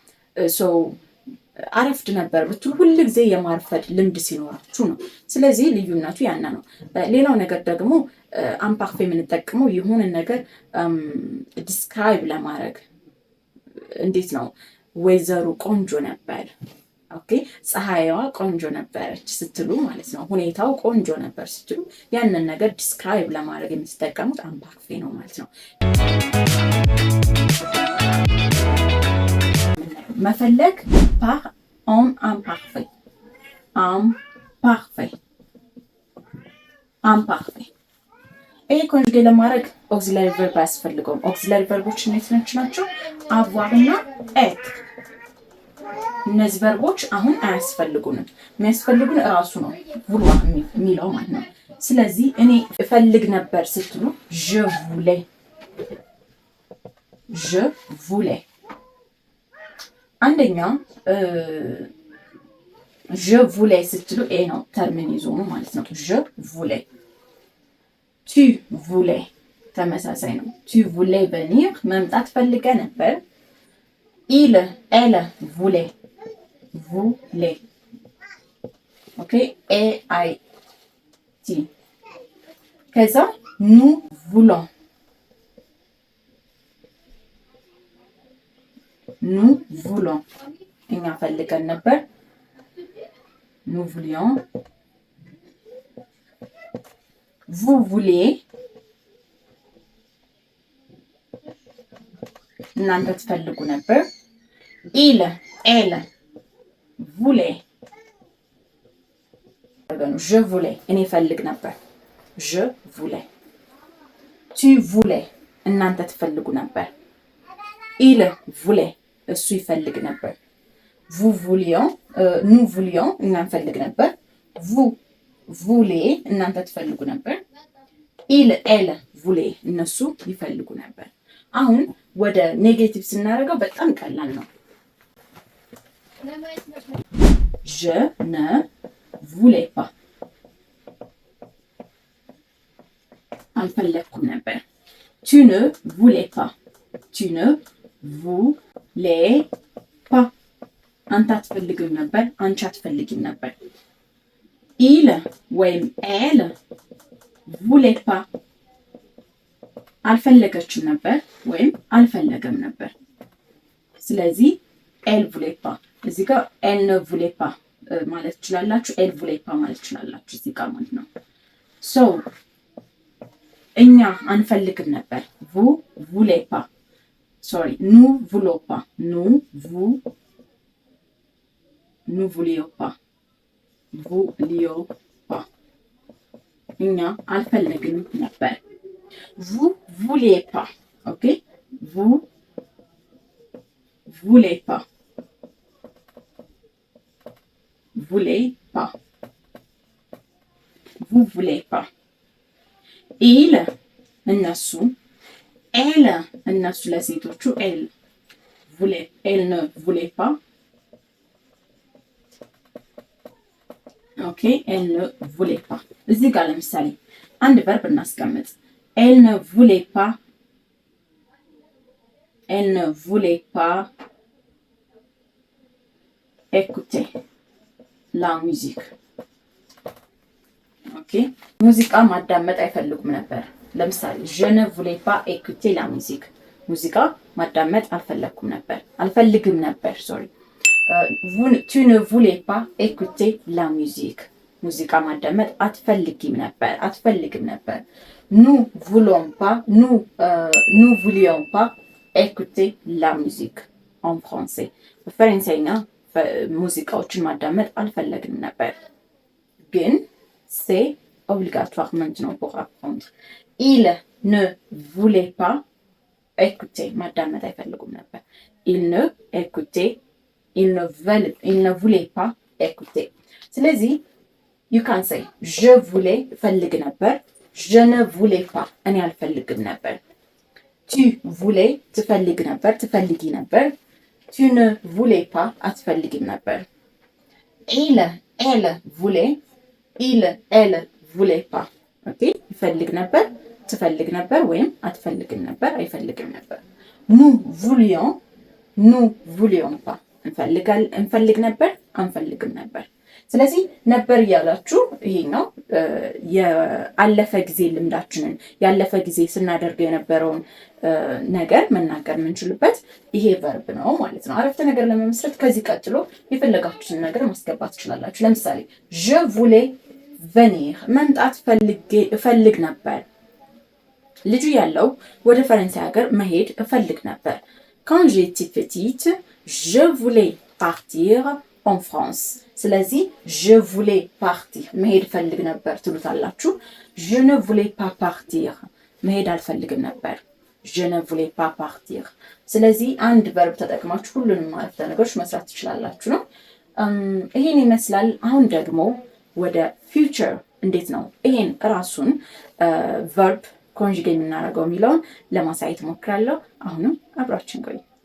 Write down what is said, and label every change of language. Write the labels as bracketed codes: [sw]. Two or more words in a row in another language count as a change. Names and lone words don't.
[am] አረፍድ ነበር ብትሉ ሁል ጊዜ የማርፈድ ልምድ ሲኖራችሁ ነው። ስለዚህ ልዩነቱ ያነ ነው። ሌላው ነገር ደግሞ አምፓርፌ የምንጠቀመው የሆነ ነገር ዲስክራይብ ለማድረግ እንዴት ነው ወይዘሩ ቆንጆ ነበር፣ ኦኬ ፀሐይዋ ቆንጆ ነበረች ስትሉ ማለት ነው። ሁኔታው ቆንጆ ነበር ስትሉ ያንን ነገር ዲስክራይብ ለማድረግ የምትጠቀሙት አምፓርፌ ነው ማለት ነው። መፈለግ [fr] par en imparfait imparfait [am] ይሄ ኮንጁጌ ለማድረግ ኦክሲላሪ ቨርብ አያስፈልገውም። ኦክሲላሪ ቨርቦች እነዚህ ናቸው፣ avoir እና être። እነዚህ ቨርቦች አሁን አያስፈልጉንም። የሚያስፈልጉን እራሱ ነው vouloir የሚለው ማለት ነው። ስለዚህ እኔ እፈልግ ነበር ስትሉ je [fr] voulais አንደኛ je voulais ስትሉ ኤ ነው ተርሚኒዞኑ ማለት ነው። je voulais tu voulais ተመሳሳይ ነው። tu voulais venir መምጣት ፈልገ ነበር። il elle voulait [am] ኦኬ ኤ አይ ቲ ከዛ [fr] nous voulons [am] እኛ ፈልገን ነበር። [fr] nous voulions vous vouliez [am] እናንተ ትፈልጉ ነበር። [fr] il elle voulait je voulais [am] እኔ ፈልግ ነበር። [fr] je voulais tu voulais [am] እናንተ ትፈልጉ ነበር። [fr] il voulait [am] እሱ ይፈልግ ነበር። [fr] vous voulions nous voulions [am] እኛ እንፈልግ ነበር። [fr] vous voulez [am] እናንተ ትፈልጉ ነበር። [fr] il elle voulait [am] እነሱ ይፈልጉ ነበር። አሁን ወደ ኔጌቲቭ ስናደርገው በጣም ቀላል ነው። [fr] je ne voulais pas [am] አልፈለኩም ነበር። [fr] tu ne voulais pas tu ne voulais pas [am] አንተ አትፈልግም ነበር፣ አንቺ አትፈልጊም ነበር። [fr] il ወይም elle voulait pas [am] አልፈለገችም ነበር ወይም አልፈለገም ነበር። ስለዚህ [fr] elle voulait pas [am] እዚህ ጋር [fr] elle ne voulait pas [am] ማለት ትችላላችሁ። [fr] elle voulait pas [am] ማለት ትችላላችሁ እዚህ ጋር ማለት ነው። so እኛ አንፈልግም ነበር። [fr] vous voulez pas sorry nous voulons pas nous voulions pas [am] እኛ አልፈለግም ነበር። [fr] vous vouliez pas ok vous voulez pas voulez pas vous voulez pas il እነሱ elle [am] እነሱ ለሴቶቹ [fr] elle ne voulait pas ኦኬ elle ne voulait pas። [am] እዚህ ጋር ለምሳሌ አንድ ቨርብ እናስቀምጥ። [fr] elle ne voulait pas elle ne voulait pas écouter la musique። [am] ኦኬ ሙዚቃ ማዳመጥ አይፈልጉም ነበር። ለምሳሌ [fr] je ne voulais pas écouter la musique [am] ሙዚቃ ማዳመጥ አልፈልግም ነበር ሶሪ [fr] tu ne voulais pas écouter la musique [am] ሙዚቃ ማዳመጥ አትፈልግም ነበር nous [fr] voulions pas écouter la musique en français [am] በፈረንሳይኛ ሙዚቃዎችን ማዳመጥ አልፈለግንም ነበር ግን [fr] c'est obligatoire maintenant pour apprendre il ne voulait pas écouter [am] ማዳመጥ አይፈልጉም ነበር [fr] il ne voulait pas écouter ስለዚህ [en] you can say [fr] je voulais [am] ፈልግ ነበር [fr] je ne voulais pas [am] እኔ አልፈልግም ነበር [fr] tu voulais [am] ትፈልጊ ነበር [fr] tu ne voulais pas [am] አትፈልጊም ነበር [fr] elle voulait pas [am] ኦኬ ይፈልግ ነበር ትፈልግ ነበር ወይም አትፈልግም ነበር አይፈልግም ነበር [fr] nous voulions pas [am] እንፈልግ ነበር አንፈልግም ነበር ስለዚህ ነበር ያላችሁ ይሄ ነው የአለፈ ጊዜ ልምዳችንን ያለፈ ጊዜ ስናደርገው የነበረውን ነገር መናገር የምንችልበት ይሄ ቨርብ ነው ማለት ነው አረፍተ ነገር ለመመስረት ከዚህ ቀጥሎ የፈለጋችሁትን ነገር ማስገባት ትችላላችሁ ለምሳሌ [fr] je voulais venir [am] መምጣት ፈልግ ነበር ልጁ ያለው ወደ ፈረንሳይ ሀገር መሄድ ፈልግ ነበር [fr] quand j'étais petite je voulais partir en France [am] ስለዚህ [fr] je voulais partir [am] መሄድ ፈልግ ነበር ትሉታላችሁ [fr] je ne voulais pas partir [am] መሄድ አልፈልግም ነበር [fr] je ne voulais pas partir [am] ስለዚህ አንድ ቨርብ ተጠቅማችሁ ሁሉንም አረፍተ ነገሮች መስራት ትችላላችሁ ነው ይሄን ይመስላል አሁን ደግሞ ወደ future እንዴት ነው ይሄን ራሱን ቨርብ ኮንጁጌት የምናደርገው የሚለውን ለማሳየት ሞክራለሁ አሁንም አብራችን ቆዩ